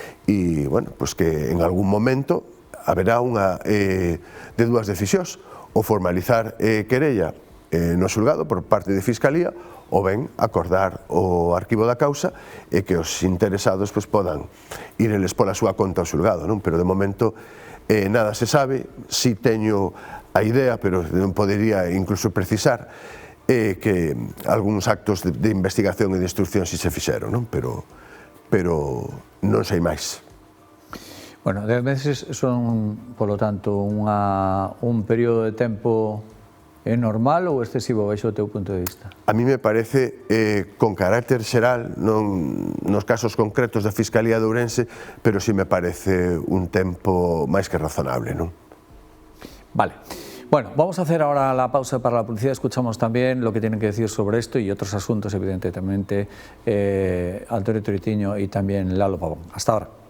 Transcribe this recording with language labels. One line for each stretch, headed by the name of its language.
Galician: E, bueno, pois que en algún momento haberá unha de dúas decisións, ou formalizar querella no xulgado por parte de Fiscalía, ou ben acordar o arquivo da causa e que os interesados pois podan ir eles pola súa conta ao xulgado, non? Pero de momento nada se sabe. Si teño a idea, pero non podería incluso precisar que algúns actos de investigación e de instrucción si se fixeron, non? Pero non sei máis. Bueno, 10 meses son,
Spanish: por lo tanto,
Galician: un período de tempo normal ou excesivo, baixo o teu punto de vista?
Spanish: A mí me parece,
Galician: con carácter xeral, non nos casos concretos da Fiscalía de Ourense, pero
Spanish: sí me parece
Galician: un tempo máis que razonable, non? Vale.
Spanish: Bueno, vamos a hacer ahora la pausa para la publicidad. Escuchamos también lo que tienen que decir sobre esto y otros asuntos, evidentemente, Antonio Toritiño y también Lalo Pavón. Hasta ahora.